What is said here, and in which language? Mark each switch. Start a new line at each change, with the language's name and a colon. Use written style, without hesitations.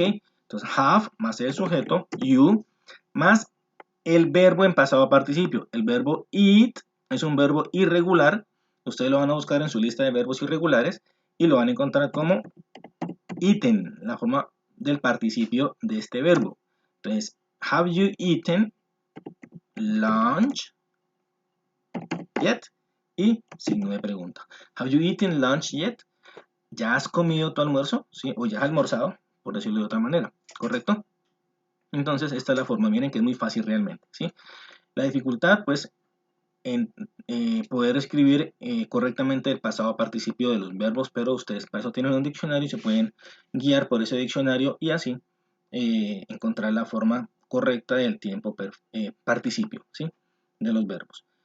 Spanish: Entonces, have más el sujeto, you, más el verbo en pasado participio. El verbo eat es un verbo irregular. Ustedes lo van a buscar en su lista de verbos irregulares y lo van a encontrar como eaten, la forma del participio de este verbo.
English: Entonces, have you eaten lunch yet?
Spanish: Y signo de pregunta.
English: Have you eaten lunch yet?
Spanish: ¿Ya has comido tu almuerzo? ¿Sí? O ya has almorzado, por decirlo de otra manera. ¿Correcto? Entonces, esta es la forma. Miren que es muy fácil realmente. ¿Sí? La dificultad, pues, en poder escribir correctamente el pasado participio de los verbos, pero ustedes para eso tienen un diccionario y se pueden guiar por ese diccionario y así encontrar la forma correcta del tiempo participio, ¿sí? De los verbos.